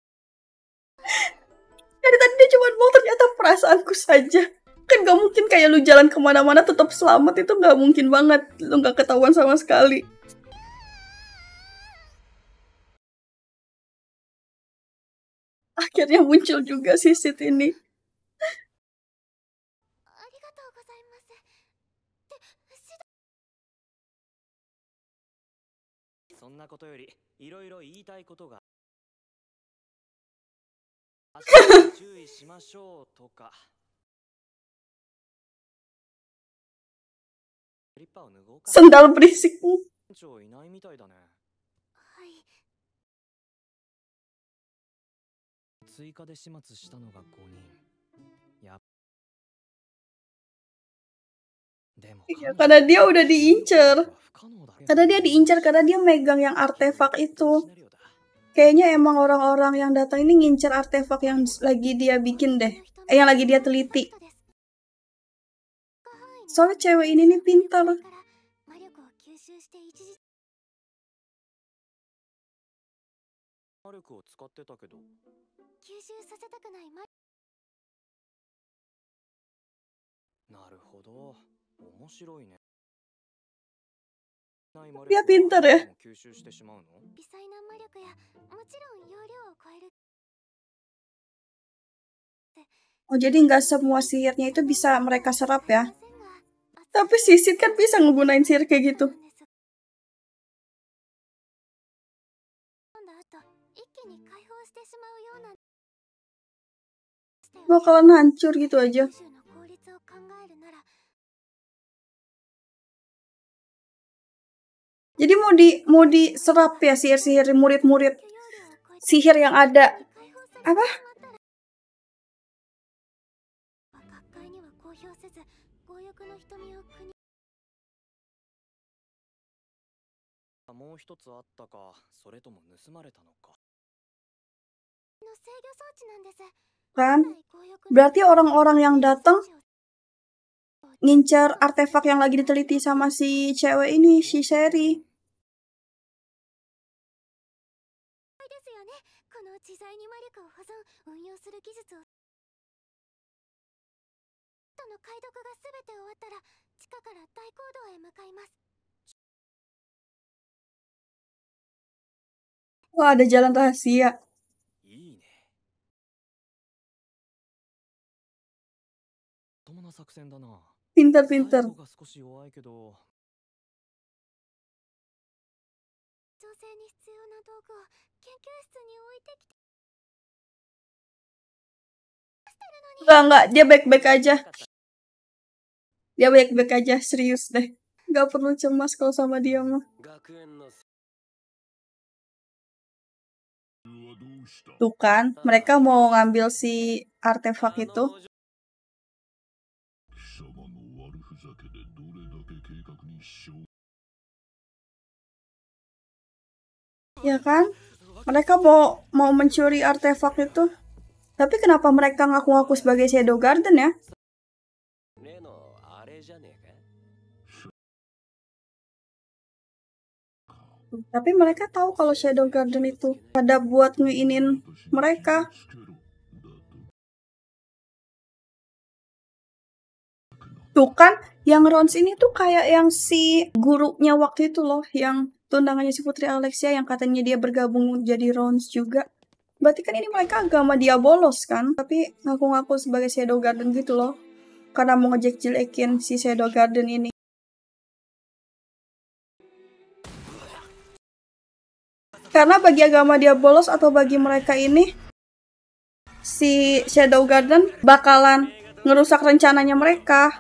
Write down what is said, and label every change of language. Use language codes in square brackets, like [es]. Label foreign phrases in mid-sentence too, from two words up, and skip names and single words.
[id] Dari tadi dia cuma mau ternyata perasaanku saja. Kan gak mungkin kayak lu jalan kemana-mana tetap selamat, itu gak mungkin banget. Lu gak ketahuan sama sekali. Akhirnya muncul juga Sisit ini. [ja] ありがとうございます。ってそんなことよりいろいろ言いたいことが足に注意しましょうとかスリッパを脱ごうか [id] Sendal berisikmu. [ja] 店長いないみたいだねはい。追加で始末したのが5人やでも [id] Iya, karena dia udah diincer. [ja] 不可能だ [id] Karena dia diincar karena dia megang yang artefak itu. Kayaknya emang orang-orang yang datang ini ngincer artefak yang lagi dia bikin deh. Yang lagi dia teliti. Soalnya cewek ini nih pintar. [ja] 魔力を吸収して一時魔力を使ってたけど吸収させたくない魔なるほど面白いね [id] Dia pintar ya. [ja] 吸収してしまうの微細な魔力やもちろん容量を超える [id] Oh, jadi nggak semua sihirnya itu bisa mereka serap ya. Tapi Sisit kan bisa ngegunain sihir kayak gitu. [ja] 飲んだ後一気に解放してしまうような [id] Bakalan hancur gitu aja. [ja] 吸収の効率を考えるなら [id] Jadi mau diserap ya sihir-sihir murid-murid [ja] 容量を超えて [id] sihir yang ada. [ja] 解放されてしま [id] Apa? [ja] ったら学会には公表せず強欲の瞳を国もう一つあったかそれとも盗まれたのかの制御装置なんです [id] Kan? [ja] 強欲の [id] Berarti orang-orang yang datang ngincar artefak yang lagi diteliti sama si cewek ini, si Sherry. [ja] ですよねこの自在に魔力を保存運用する技術をとの解読が全て終わったら地下から大講堂へ向かいます [id] Wah, ada jalan rahasia. [ja] いいねまともな作戦だな [id] Pintar-pintar. [ja] 最後が少し弱いけど調整に必要な道具を研究室に置いてきて [id] Enggak, dia baik-baik aja. Dia baik-baik aja, serius deh. Gak perlu cemas kalau sama dia mah. [ja] 学園の [id] Tuh kan, mereka mau ngambil si artefak itu. [ja] 貴様の悪ふざけでどれだけ計画に支障 [id] Ya kan? Mereka mau mencuri artefak itu. Tapi kenapa mereka ngaku-ngaku sebagai Shadow Garden ya? [ja] 例のあれじゃねえか [id] Tapi mereka tahu kalau Shadow Garden itu pada buat ngeinin mereka. [ja] つけろだと [id] Tuh kan, yang Rons ini tuh kayak yang si gurunya waktu itu loh, yang tunangannya si Putri Alexia yang katanya dia bergabung jadi Rons juga. Berarti kan ini mereka agama dia bolos kan, tapi ngaku-ngaku sebagai Shadow Garden gitu loh. Karena mau ngejek-jelekin si Shadow Garden ini. Karena bagi agama dia bolos atau bagi mereka ini, si Shadow Garden bakalan ngerusak rencananya mereka.